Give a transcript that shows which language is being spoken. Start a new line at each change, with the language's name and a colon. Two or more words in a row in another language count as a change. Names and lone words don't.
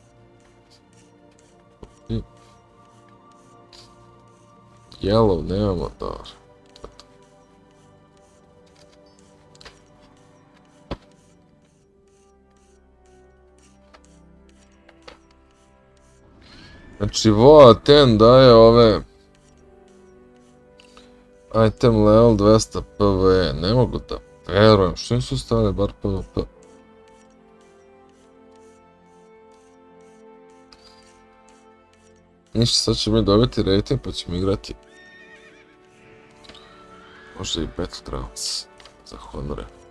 Serbian: Yellow nemamo, dobro. Znači, VOA 10 daje ove...
English: Item level 200 PvE,
Serbian: ne mogu da verujem, što nisu stavili bar PvP? Ništa, sad ćemo mi dobiti rating pa ćemo igrati. Možda i Battlegrounds za honore.